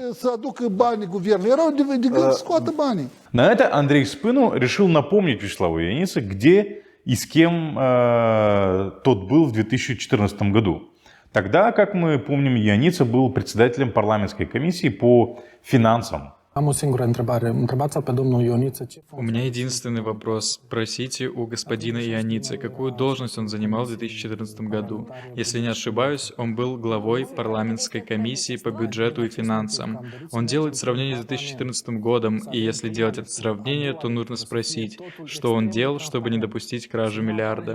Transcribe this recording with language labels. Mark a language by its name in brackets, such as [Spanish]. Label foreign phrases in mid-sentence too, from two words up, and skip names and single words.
[Russian] На это Андрей Спину решил напомнить Вячеславу Ионице, где и с кем тот был в 2014 году. Тогда, как мы помним, Иониță был председателем парламентской комиссии по финансам. [Romanian] Am o singură întrebare. Întrebați-l pe domnul Ioniță ce [Russian] У меня единственный вопрос. Спросите у господина Ионицы, какую должность он занимал в 2014 году. Если не ошибаюсь, он был главой парламентской комиссии по бюджету и финансам. Он делает сравнение с 2014 годом, и если делать это сравнение, то нужно спросить, что он делал, чтобы не допустить кражи миллиарда.